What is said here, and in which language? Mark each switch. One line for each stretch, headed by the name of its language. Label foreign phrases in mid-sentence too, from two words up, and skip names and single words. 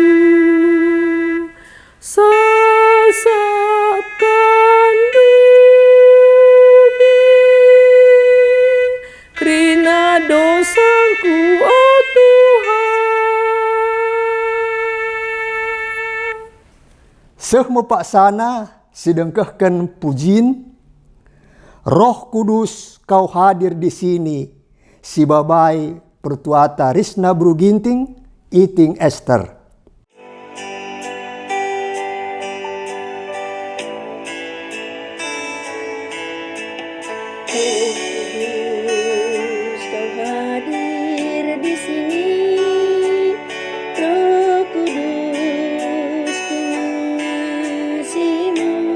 Batak Karo: sasapkan dumin krina dosaku oh Tuhan. Seh mepaksana sedengkahkan pujin,
Indonesian: Roh Kudus kau hadir di sini,
Batak Karo: si babai pertuata Risna Bruginting, Iting Esther.
Indonesian: Kudus kau hadir di sini, Roh Kudus ku mengasihimu.